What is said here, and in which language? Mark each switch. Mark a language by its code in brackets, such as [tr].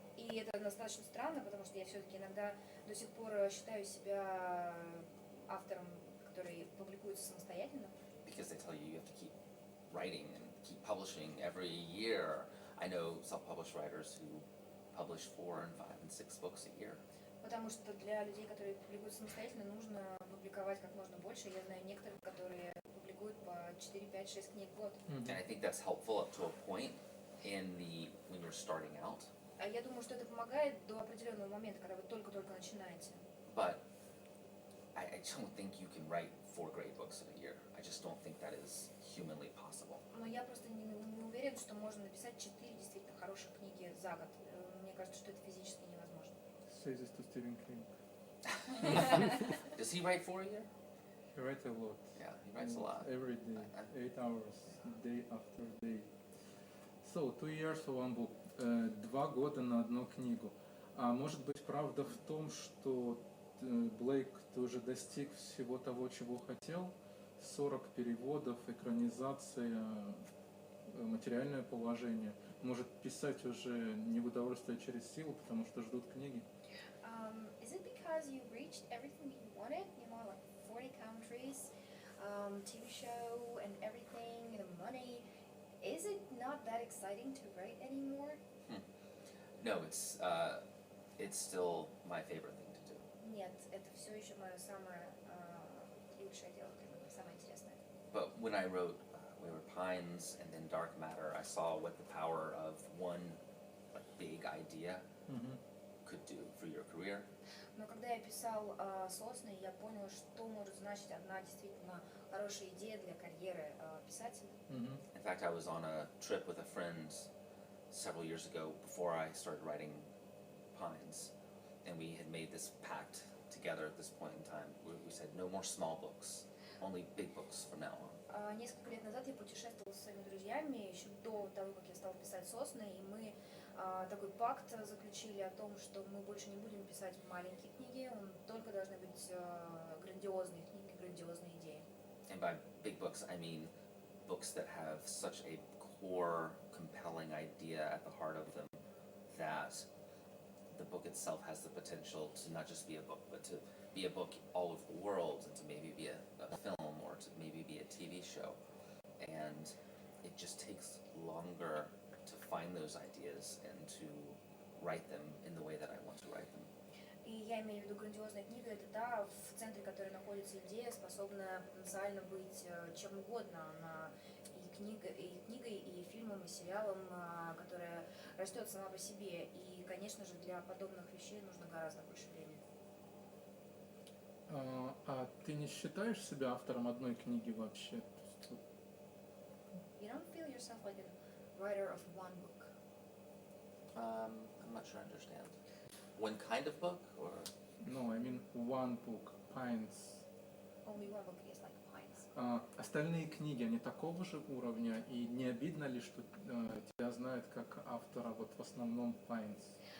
[ru] И это достаточно странно, потому что я все-таки иногда до сих пор считаю себя автором, который публикуется самостоятельно. [en] Because they tell you have to keep writing and keep publishing every year. I know self-published writers who publish 4 and 5 and 6 books a year. [ru] Потому что для людей, которые публикуют самостоятельно, нужно публиковать как можно больше. Я знаю некоторых, которые публикуют по 4, 5, 6 книг в год. [en] And I think that's helpful up to a point when you're starting out. [ru] А я думаю, что это помогает до определенного момента, когда вы только-только начинаете. [en] But I don't think you can write 4 great books in a year. I just don't think that is humanly possible. [ru] Но я просто не уверен, что можно написать 4 действительно хороших книги за год. Мне кажется, что это физически невозможно. [en] Say this to Stephen King. Does he write 4 a year? He writes a lot. Yeah, he writes a lot. Every day, 8 hours, day after day. So, 2 years for one book. [ru] 2 года на одну книгу. А может быть, правда в том, что Блейк, ты уже достиг всего того, чего хотел? 40 переводов, экранизация, материальное положение. Может, писать уже не в удовольствие, а через силу, потому что ждут книги? [en] Is it because you reached everything you wanted? You know, like 40 countries, TV show and everything, the money. Is it not that exciting to write anymore? No, it's still my favorite thing to do. [ru] Нет, это все еще мое самое лучшее дело, самое интересное. [en] But when I wrote Wayward Pines and then Dark Matter, I saw what the power of one big idea could do for your career. [ru] Но когда я писал «Сосны», я понял, что может значить одна действительно хорошая идея для карьеры писателя. [en] In fact, I was on a trip with a friend several years ago before I started writing Pines, and we had made this pact together at this point in time. We said no more small books, only big books from now on. [ru] Несколько лет назад я путешествовала со своими друзьями, еще до того, как я стала писать «Сосны», и мы такой пакт заключили о том, что мы больше не будем писать маленькие книги, только должны быть грандиозные книги, грандиозные идеи. [en] And by big books, I mean books that have such a core, compelling idea at the heart of them that the book itself has the potential to not just be a book, but to be a book all over the world, and to maybe be a film, or to maybe be a TV show. And it just takes longer to find those ideas and to write them in the way that I want to write them. [ru] И я имею в виду грандиозная книга, это та, в центре которой находится идея, способная потенциально быть чем угодно. Она и книгой, и фильмом, и сериалом, которая растет сама по себе. И, конечно же, для подобных вещей нужно гораздо больше времени. А ты не считаешь себя автором одной книги вообще? [en] You don't feel yourself like a writer of one book? I'm not sure I understand. One kind of book, or? No, I mean one book, Pines. Only one book is like Pines. [ru] Остальные книги, они такого же уровня? И не обидно ли, что тебя знают как автора вот в основном Pines?